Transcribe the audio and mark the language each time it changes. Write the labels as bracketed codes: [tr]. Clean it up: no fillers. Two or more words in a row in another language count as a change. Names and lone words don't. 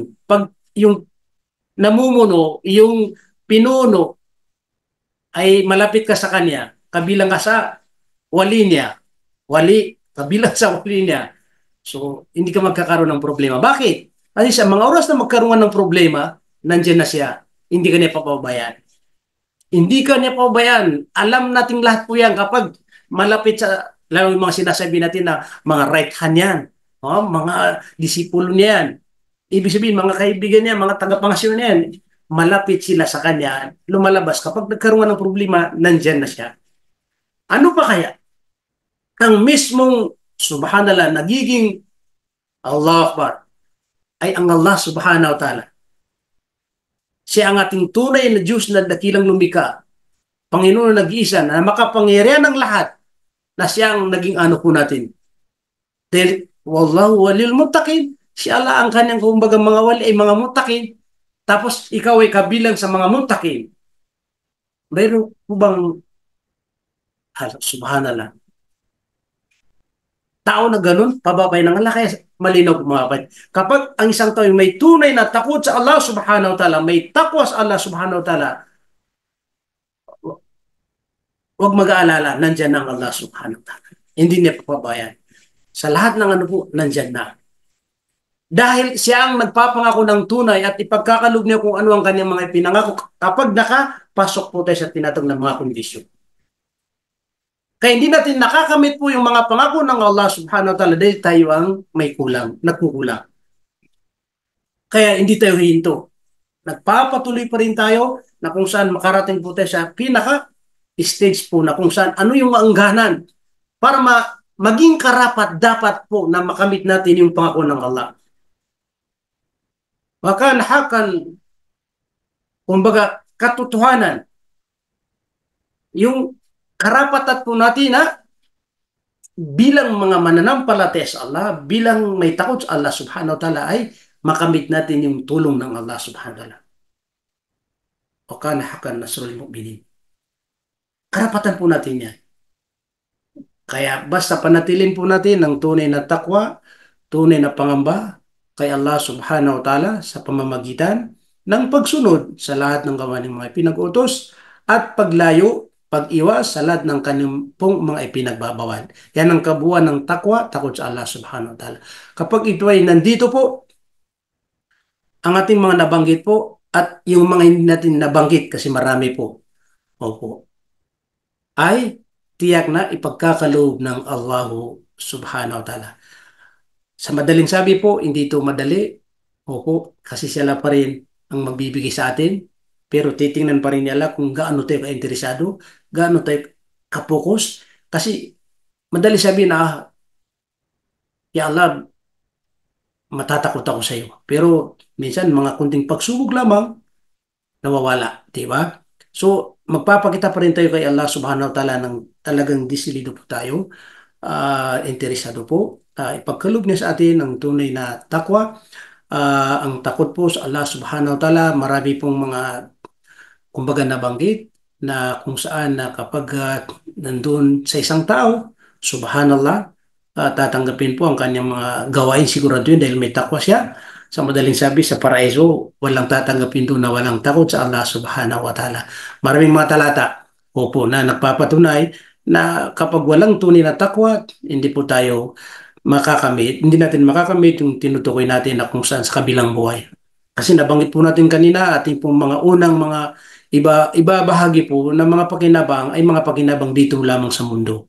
[tl] Pag yung namumuno, yung pinuno ay malapit ka sa kanya, kabilang ka sa wali niya, wali, kabilang sa wali niya. So, hindi ka magkakaroon ng problema. Bakit? Kasi sa mga oras na magkaroon ng problema, nandiyan na siya. Hindi ka niya papabayaan. Hindi ka niya pababayaan. Alam nating lahat po yan kapag malapit sa, lalo yung mga sinasabi natin na mga [en] right hand [tl] yan, mga disipulo niya yan. Ibig sabihin, mga kaibigan niya, mga tagapangasyon niya yan, malapit sila sa kanya, lumalabas. Kapag nagkaroon ng problema, nandyan na siya. Ano pa kaya? Ang mismong, subhanallah, nagiging [ar] الله أكبر, [tl] ay ang Allah [ar] سبحانه وتعالى. [tl] Siya ang ating tunay na Diyos na dakilang lumika. Panginoon na nag-iisa na makapangyarihan ng lahat na siya ang naging ano po natin. Dahil, [ar] والله ولي المتقين. [tl] Si Allah ang kanyang kumbaga mga wali ay mga muttaqin. Tapos ikaw ay kabilang sa mga muttaqin. Mayroon po bang subhanallah. Tao na ganun, pababay ng Allah. Kaya malinaw po mga kapatid. Kapag ang isang tao may tunay na takot sa Allah [ar] سبحانه وتعالى, [tl] may takwa sa Allah [ar] سبحانه وتعالى, [tl] huwag mag-aalala, nandyan ang Allah [ar] سبحانه وتعالى. [tl] Hindi niya papabayan. Sa lahat ng ano po, nandyan na. Dahil siya ang nagpapangako ng tunay at ipagkakaloob niya kung ano ang kanyang mga ipinangako kapag nakapasok po tayo sa tinatawag ng mga kondisyon. Kaya hindi natin nakakamit po yung mga pangako ng Allah [ar] سبحانه وتعالى [tl] dahil tayo ang may kulang, nagkukulang. Kaya hindi tayo hihinto. Nagpapatuloy pa rin tayo na kung saan makarating po tayo sa pinaka-stage po na kung saan ano yung maangganan para maging karapat dapat po na makamit natin yung pangako ng Allah. Maka nahakan, kumbaga, katotohanan, yung karapatan po natin na bilang mga mananampalataya sa Allah, bilang may takot sa Allah [ar] سبحانه وتعالى [tl] ay makamit natin yung tulong ng Allah [ar] سبحانه وتعالى. وكان حقا نصر المؤمنين. [tl] Karapatan po natin yan. Kaya basta panatilin po natin ang tunay na takwa, tunay na pangamba kay Allah [ar] سبحانه وتعالى [tl] sa pamamagitan ng pagsunod sa lahat ng gawa ng mga pinag-utos at paglayo, pag-iwas sa lahat ng kanyang pong mga ipinagbabawal. Yan ang kabuuan ng takwa, takot sa Allah [ar] سبحانه وتعالى. [tl] Kapag ito ay nandito po, ang ating mga nabanggit po at yung mga hindi natin nabanggit kasi marami po, opo, ay tiyak na ipagkakaloob ng Allah [ar] سبحانه وتعالى. [tl] Sa madaling sabi po, hindi ito madali. Opo, kasi sila pa rin ang magbibigay sa atin. Pero titingnan pa rin nila kung gaano tayo ka-interesado, gaano tayo ka-focus. Kasi madali sabihin na, [ar] يا الله, [tl] matatakot ako sa iyo. Pero minsan mga kunting pagsubok lamang, nawawala. Diba? So, magpapakita pa rin tayo kay Allah [ar] سبحانه وتعالى [tl] ng talagang disilido po tayo, interesado po. Ipagkaloob niya sa atin ang tunay na takwa. Ang takot po sa Allah [ar] سبحانه وتعالى, [tl] marami pong mga kumbaga nabanggit na kung saan na kapag nandun sa isang tao, subhanallah, tatanggapin po ang kanyang mga gawain, sigurado yun dahil may takwa siya. Sa madaling sabi, sa paraiso, walang tatanggapin doon na walang takot sa Allah [ar] سبحانه وتعالى. [tl] Maraming mga talata, opo, na nagpapatunay na kapag walang tunay na takwa, hindi po tayo makakamit, hindi natin makakamit yung tinutukoy natin na kung saan sa kabilang buhay. Kasi nabanggit po natin kanina, ating pong mga unang mga iba bahagi po ng mga pakinabang ay mga pakinabang dito lamang sa mundo.